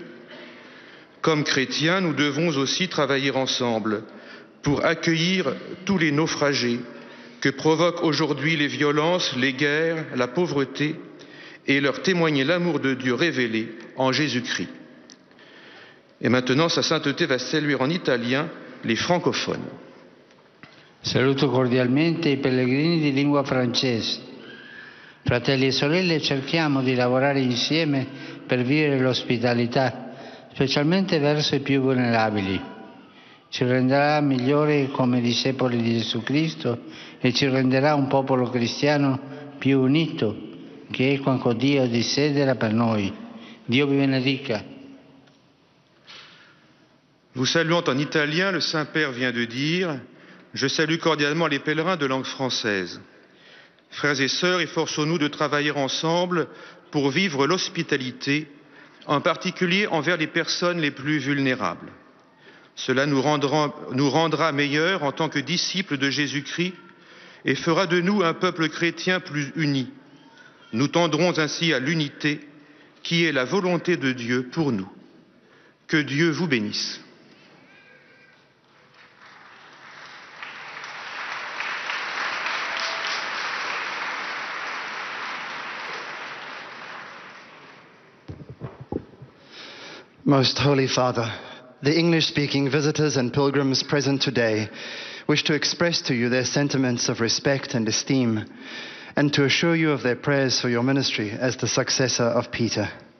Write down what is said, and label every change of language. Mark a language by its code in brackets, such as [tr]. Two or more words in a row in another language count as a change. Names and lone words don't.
[fr] Comme chrétiens, nous devons aussi travailler ensemble pour accueillir tous les naufragés que provoquent aujourd'hui les violences, les guerres, la pauvreté, et leur témoigner l'amour de Dieu révélé en Jésus-Christ. Et maintenant, sa sainteté va saluer en italien les francophones. [it] Saluto cordialmente i pellegrini di lingua francese. Fratelli e sorelle, cerchiamo di lavorare insieme per vivere l'ospitalità, specialmente verso i più vulnerabili. Ci renderà migliori come discepoli di Gesù Cristo e ci renderà un popolo cristiano più unito, che è quanto Dio desidera per noi. Dio vi benedica. [fr] Vous saluant en italien, le Saint-Père vient de dire « Je salue cordialement les pèlerins de langue française ». Frères et sœurs, efforçons-nous de travailler ensemble pour vivre l'hospitalité, en particulier envers les personnes les plus vulnérables. Cela nous rendra meilleurs en tant que disciples de Jésus-Christ et fera de nous un peuple chrétien plus uni. Nous tendrons ainsi à l'unité qui est la volonté de Dieu pour nous. Que Dieu vous bénisse. [en] Most Holy Father, the English-speaking visitors and pilgrims present today wish to express to you their sentiments of respect and esteem, and to assure you of their prayers for your ministry as the successor of Peter.